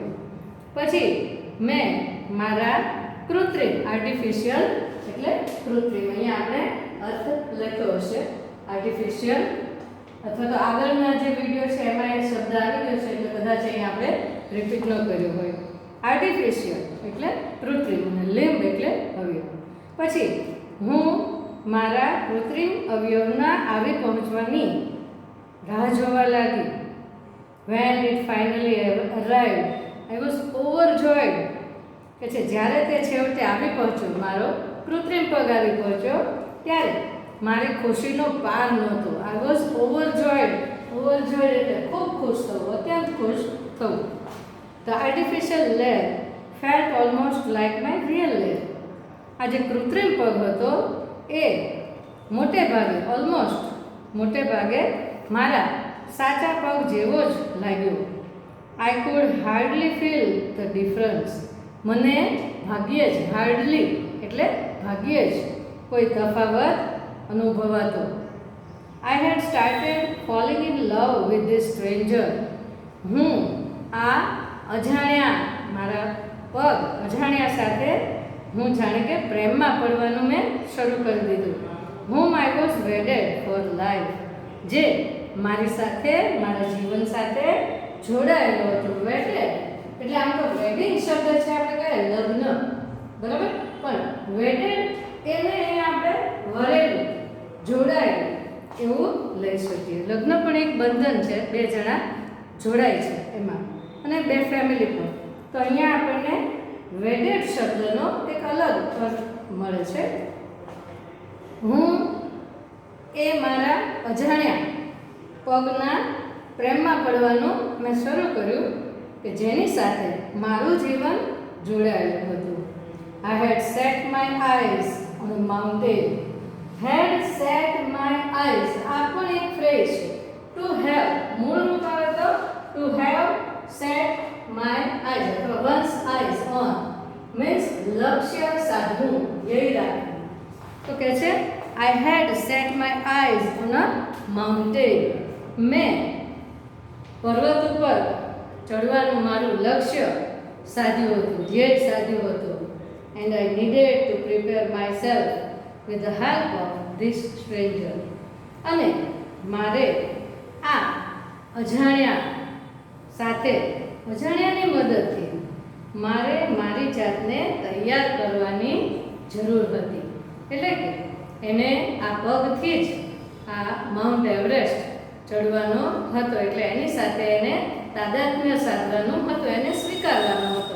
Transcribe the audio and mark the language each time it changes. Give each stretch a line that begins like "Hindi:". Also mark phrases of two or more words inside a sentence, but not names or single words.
Gujarati: પછી મેં મારા કૃત્રિમ આર્ટિફિશિયલ એટલે કૃત્રિમ, અહીંયા આપણે અર્થ લખ્યો હશે આર્ટિફિશિયલ, અથવા તો આગળના જે વિડીયો છે એમાં એ શબ્દ આવી ગયો છે એટલે કદાચ અહીંયા આપણે રિપીટ ન કર્યો હોય. આર્ટિફિશિયલ એટલે કૃત્રિમ અને લિમ્બ એટલે અવયવ. પછી હું મારા કૃત્રિમ અવયવના આવી પહોંચવાની રાહ જોવા લાગી.
English: When it finally arrived, I was overjoyed.
Gujarati: કે છે જ્યારે તે છેવટે આવી પહોંચ્યો, મારો કૃત્રિમ પગ આવી પહોંચ્યો, ત્યારે મારી ખુશીનો પાર નહોતો.
English: I was overjoyed. Overjoyed
Gujarati: એટલે ખૂબ ખુશ થવું, અત્યંત ખુશ થવું.
English: The artificial leg felt almost like my real leg.
Gujarati: આ જે કૃત્રિમ પગ હતો એ મોટે ભાગે મારા સાચા પગ જેવો જ લાગ્યો.
English: I could hardly feel the difference.
Gujarati: મને ભાગ્યે જ, હાર્ડલી એટલે ભાગ્યે જ કોઈ તફાવત અનુભવાતો.
English: I had started falling in love with this stranger.
Gujarati: હું આ અજાણ્યા સાથે હું જાણે કે પ્રેમમાં પડવાનું મેં શરૂ કરી દીધું.
English: whom I was wedded for life.
Gujarati: જે મારી સાથે, મારા જીવન સાથે જોડાયેલો હતો. વેડેડ એટલે આમ તો વેડિંગ શબ્દ છે આપણે કહીએ લગ્ન, બરાબર, પણ વેડેડ એને આપણે વરેલું, જોડાયેલું એવું લઈ શકીએ. લગ્ન પણ એક બંધન છે, બે જણા જોડાય છે એમાં, અને બે ફેમિલી પણ. તો અહીંયા આપણને વેડેડ શબ્દનો એક અલગ અર્થ મળે છે. હું એ મારા અજાણ્યા પગના પ્રેમમાં પડવાનું મેં શરૂ કર્યું કે જેની સાથે મારું જીવન જોડાયેલું હતું.
English: I had set my eyes on a mountain. Had set my eyes
Gujarati: આ પણ એક ફ્રેઝ છે.
English: To have
Gujarati: મૂળ રૂપ આવે તો
English: to have set my eyes અથવા one's eyes on means
Gujarati: લક્ષ્ય સાધવું, ધ્યેય રાખવું. તો કહે છે
English: I had set my eyes on a mountain.
Gujarati: મેં પર્વત ઉપર ચડવાનું મારું લક્ષ્ય સાધ્યું હતું, ધ્યેય સાધ્યું હતું.
English: And I needed to prepare myself with the help of this stranger.
Gujarati: અને મારે આ અજાણ્યાની મદદથી મારે મારી જાતને તૈયાર કરવાની જરૂર હતી. એટલે કે એને આ પગથી જ આ માઉન્ટ એવરેસ્ટ ચડવાનો હતો, એટલે એની સાથે એને તાદાત્મ્ય સાધવાનું હતું, એને સ્વીકારવાનો હતો.